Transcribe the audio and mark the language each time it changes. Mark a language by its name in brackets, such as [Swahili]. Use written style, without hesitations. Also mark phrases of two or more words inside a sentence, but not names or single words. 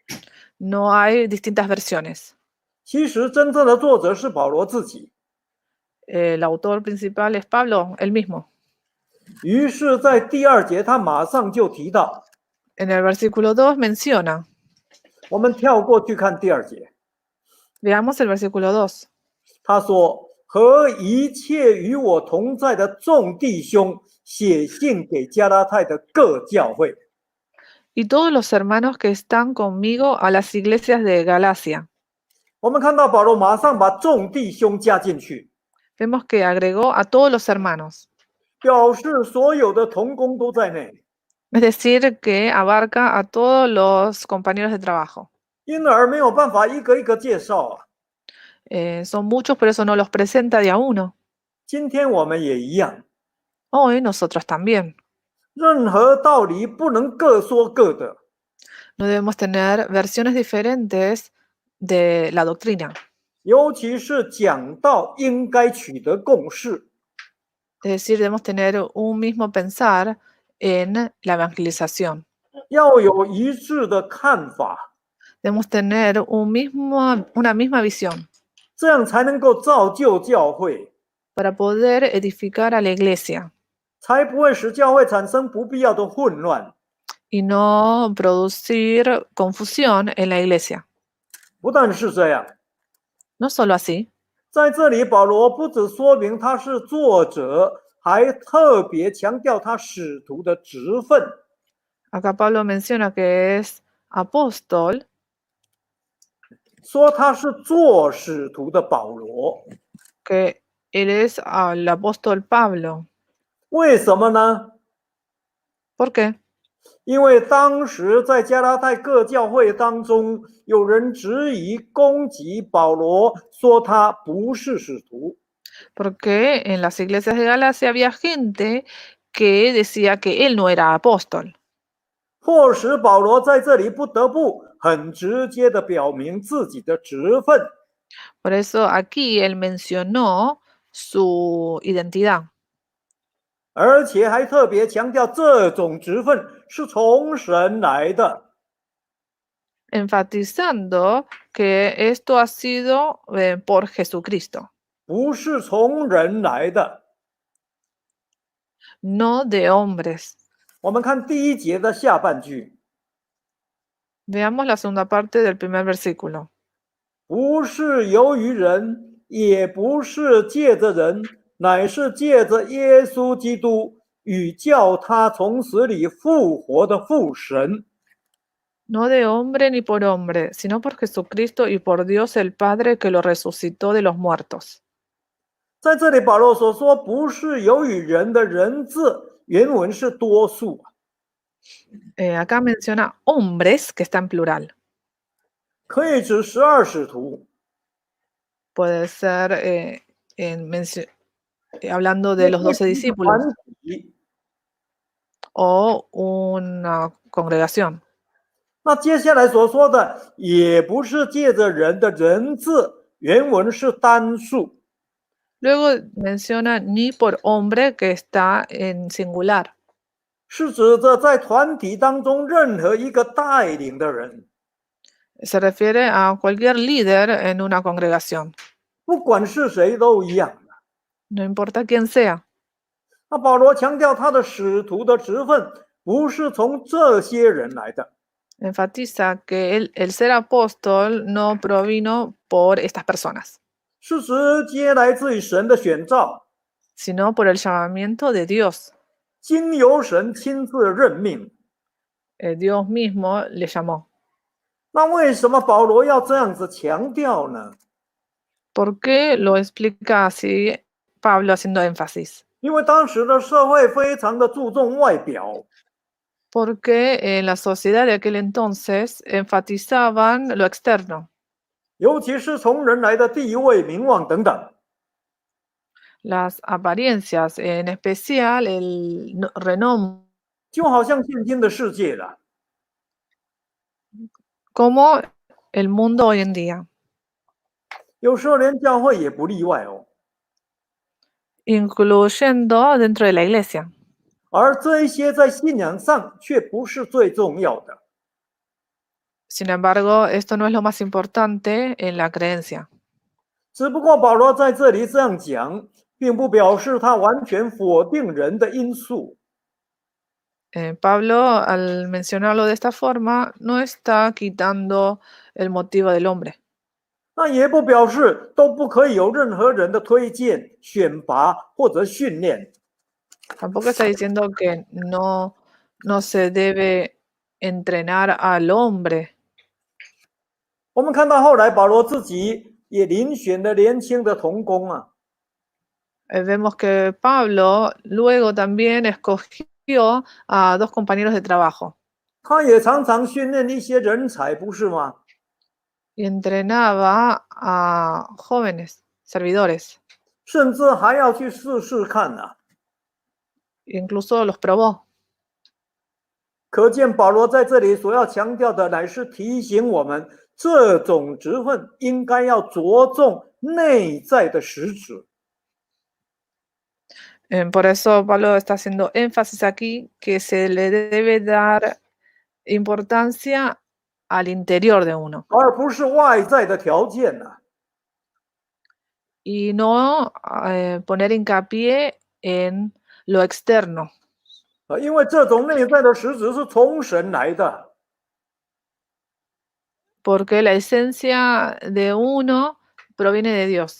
[Spanish] No hay distintas versiones. [Chinese] 其实真正的作者是保罗自己。 [Spanish] El autor principal es Pablo, él mismo. [Chinese] 于是，在第2节他马上就提到， [Spanish] En el versículo 2 menciona, [Chinese] 我们跳过去看第2节， [Spanish] veamos el versículo 2. [Chinese] 他说：“和一切与我同在的众弟兄写信给加拉太的各教会。” [Spanish] Y todos los hermanos que están conmigo a las iglesias de Galacia. [Chinese] 我们看到保罗马上把众弟兄加进去， [Spanish] Vemos que agregó a todos los hermanos. [Chinese] 表示所有的同工都在内， [Spanish] Es decir, que abarca a todos los compañeros de trabajo. [Chinese] 因而没有办法一个一个介绍啊。 [Spanish] Son muchos, por eso no los presenta de a uno. [Chinese] 今天我们也一样， [Spanish] Hoy nosotros también. [Chinese] 任何道理不能各说各的， [Spanish] No debemos tener versiones diferentes de la doctrina. [Chinese] 尤其是讲道应该取得共识。 [Spanish] Es decir, debemos tener un mismo pensar en la evangelización. [Chinese] 要有一致的看法， [Spanish] Debemos tener una misma visión [Chinese] 这样才能够造就教会， [Spanish] para poder edificar a la iglesia [Chinese] 才不会使教会产生不必要的混乱。 [Spanish] y no producir confusión en la iglesia. [Chinese] 不但是这样， [Spanish] No solo así, [Chinese] 在这里保罗不只说明他是作者，还特别强调他使徒的职分。 [Spanish] acá Pablo menciona que es apóstol, [Chinese] 说他是做使徒的保罗， [Spanish] que él es el apóstol Pablo. [Chinese] 为什么呢？ [Spanish] ¿Por qué? [Chinese] 因为当时在加拉太各教会当中，有人质疑攻击保罗，说他不是使徒。 [Spanish] Porque en las iglesias de Galacia había gente que decía que él no era apóstol. [Chinese] 迫使保罗在这里不得不很直接的表明自己的职分。 [Spanish] Por eso aquí él mencionó su identidad. [Chinese] 而且还特别强调这种职分是从神来的， [Spanish] enfatizando que esto ha sido por Jesucristo, [Chinese] 不是从人来的。 [Spanish] no de hombres. [Chinese] 我们看第1节的下半句， [Spanish] Veamos la segunda parte del primer versículo. [Chinese] 不是由于人，也不是借着人，乃是借着耶稣基督与叫他从死里复活的父神。 [Spanish] No de hombre ni por hombre, sino por Jesucristo y por Dios el Padre que lo resucitó de los muertos. [Chinese] 在这里，保罗所说不是由于人的人字，原文是多数， [Spanish] Acá menciona hombres, que está en plural. [Chinese] 可以指12使徒， [Spanish] Puede ser hablando [Chinese] 也 [Spanish] de los [Chinese] 可以 [Spanish] 12 [Chinese] 是一个 [Spanish] discípulos [Chinese] 团体。 [Spanish] o una congregación. [Chinese] 那接下来所说的也不是借着人的人字，原文是单数。 [Spanish] Luego menciona ni por hombre, que está en singular. [Chinese] 是指着在团体当中任何一个带领的人， [Spanish] Se refiere a cualquier líder en una congregación, [Chinese] 不管是谁都一样。 [Spanish] no importa quién sea. [Chinese] 那保罗强调他的使徒的职分不是从这些人来的， [Spanish] Enfatiza que el ser apóstol no provino por estas personas, [Chinese] 是直接来自于神的选召， [Spanish] sino por el llamamiento de Dios. [Chinese] 经由神亲自任命。 [Spanish] Dios mismo le llamó. [Chinese] 那为什么保罗要这样子强调呢？ [Spanish] ¿Por qué lo explica así Pablo haciendo énfasis? [Chinese] 因为当时的社会非常的注重外表， [Spanish] Porque en la sociedad de aquel entonces enfatizaban lo externo, [Chinese] 尤其是从人来的地位、名望等等。 [Spanish] las apariencias, en especial el renombre, [Chinese] 就好像现今的世界了， [Spanish] como el mundo hoy en día, [Chinese] 有时候连教会也不例外哦。 [Spanish] incluyendo dentro de la iglesia. [Chinese] 而这一些在信仰上却不是最重要的。 [Spanish] Sin embargo, esto no es lo más importante en la creencia. [Chinese] 只不过保罗在这里这样讲，并不表示他完全否定人的因素。 [Spanish] Pablo, al mencionarlo de esta forma, no está quitando el motivo del hombre. [Chinese] 那也不表示都不可以有任何人的推荐、选拔或者训练。 [Spanish] Tampoco está diciendo que no se debe entrenar al hombre. [Chinese] 我们看到后来保罗自己也遴选了年轻的同工啊， [Spanish] Vemos que Pablo luego también escogió a 2 compañeros de trabajo [Chinese] 他也常常训练一些人才，不是吗？ [Spanish] y entrenaba a jóvenes servidores, [Chinese] 甚至还要去试试看啊。 [Spanish] incluso los probó. [Chinese] 可见保罗在这里所要强调的，乃是提醒我们，这种职分应该要着重内在的实质。 [Spanish] Por eso Pablo está haciendo énfasis aquí que se le debe dar importancia al interior de uno [Chinese] 而不是外在的条件呐、 [Spanish] y no poner hincapié en lo externo, [Chinese] 因为这种内在的实质是从神来的， [Spanish] porque la esencia de uno proviene de Dios,